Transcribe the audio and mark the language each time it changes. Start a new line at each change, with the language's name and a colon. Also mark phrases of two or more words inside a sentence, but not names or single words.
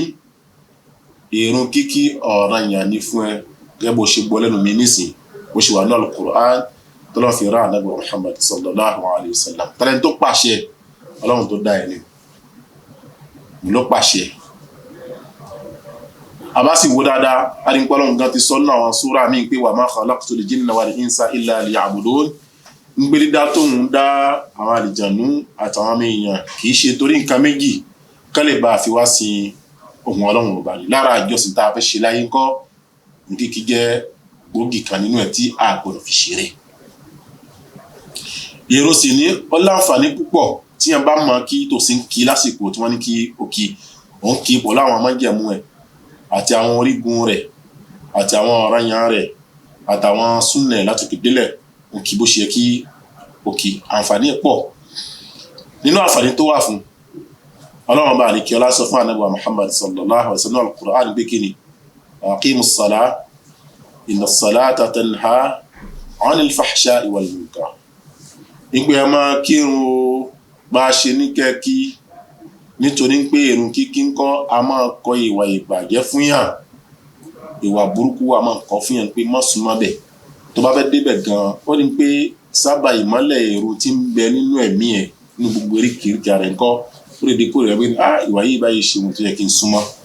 Yoruba: Ìrun kíkí ọ̀ranyàn ni fún ẹ, gẹ́gẹ́ bó ṣe gbọ́ lẹ́nu mi nísìn, bó ṣe wà ní al-Qur'an tó lọ́ fi rán Ànábì Muhammad
Arabic: صلى الله عليه وسلم.
Yoruba: Tàlẹ́ni tó pàṣẹ, Ọlọ́run tó dá ẹni ló pàṣẹ. Àbá sì wo dáadáa, adìpọ̀ Ọlọ́run gan ti sọ nínú àwọn súrà míì pé
Arabic: وما خلقت الجن والإنس إلا ليعبدون.
Yoruba: Ń gbé dídá tóun dá àwọn àlìjànú àtàwọn ọmọ èèyàn kì í ṣe torí nǹkan méjì kán lè bá a fi wá sin ohun Ọlọ́run ọba ni. Lára ìjọsìn tá a fẹ́ ṣe láyé ńkọ́, ìrun kíkí jẹ́ gbòógì kan nínú ẹ̀ tí a gbọ́dọ̀ fi ṣeré. Ìrun sì ní ó láǹfààní púpọ̀ tí yẹn bá mọ kí tó sì ń kí lásìkò tí wọ́n ní kí ó kí, òun kí pọ̀ láwọn májẹ̀mú ẹ̀ àti àwọn orígun rẹ̀ àti àwọn ọ̀ranyàn rẹ̀ àtàwọn súnnẹ̀ láti délẹ̀, òun kí bó ṣe kí ó kí. Àǹfààní pọ̀. Nínú àǹfààní tó wà fún, Ọlọ́run bá àríkíọlá sọ fún Ànábì wa Muhammad
Arabic: صلى الله عليه وسلم
Yoruba: al-Qur'an pé kí ni
Arabic: أقم الصلاة إن الصلاة تنهى عن الفحشاء والمنكر.
Yoruba: Nígbà ẹ máa kírun bá a ṣe ní kẹ́kí, nítorí pé ìrun kíkí ń kọ́ a máa kọ ìwà ìbàjẹ́ fún yàn, ìwà burúkú a máa kọ́ fún yàn pé má súnmọ́ bẹ̀. Tó bá fẹ́ débẹ̀ gan-an, ó ní pé sábà ìmọ́lẹ̀ èrò tí ń bẹ nínú ẹ̀mí ẹ̀ nínú gbogbo eríkèéríkèé rẹ̀ ńkọ́, ó lè dípò rẹ̀ pé ìwà yìí báyìí ṣe ohun tó yẹ kí n súnmọ́.